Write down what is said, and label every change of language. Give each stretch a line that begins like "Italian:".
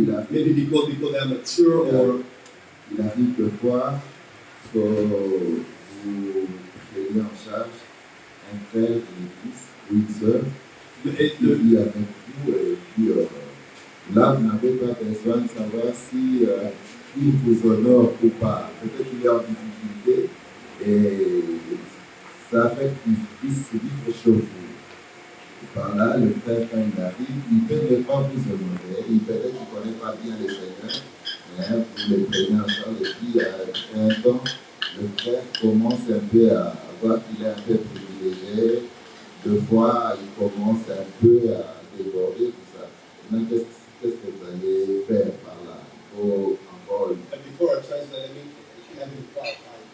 English: maybe because they are mature or.
French: Il arrive de fois que vous prenez en charge un frère de l'église ou une sœur qui vit avec vous et puis là vous n'avez pas besoin de savoir si il vous honore ou pas. Peut-être qu'il est en difficulté et ça fait qu'il puisse vivre chez vous. Et par là, le frère, quand il arrive, il ne peut pas vous honorer, il peut-être qu'il ne connaît pas bien les Seigneurs, mais vous les prenez en charge et puis à un temps, le frère commence un peu à voir qu'il est un peu privilégié. Deux fois, il commence un peu à déborder tout ça. Maintenant, qu'est-ce que vous allez faire par là? Il faut encore.
English: Before I translate, let me qualify.